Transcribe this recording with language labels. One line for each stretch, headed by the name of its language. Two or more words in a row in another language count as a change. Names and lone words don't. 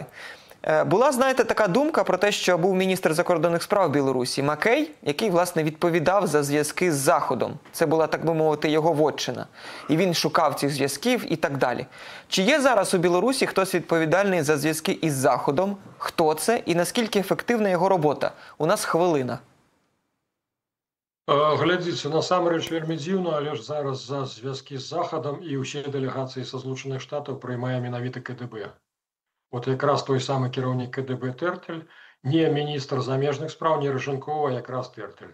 Ukrainian: Була, знаєте, така думка про те, що був міністр закордонних справ Білорусі Макей, який, власне, відповідав за зв'язки з Заходом. Це була, так би мовити, його вотчина. І він шукав цих зв'язків і так далі. Чи є зараз у Білорусі хтось відповідальний за зв'язки із Заходом? Хто це? І наскільки ефективна його робота? У нас хвилина.
Belarusian: Глядзіце, насамрэч вельмі дзіўна, але ж зараз за зв'язкі з Захадам і ўсе дэлегацыі са Злучаных Штатаў прымае менавіта КДБ. Вот якраз той самы кіраўнік КДБ Тэртель, не міністр замежных спраў, не Рыжанкова, якраз Тэртель.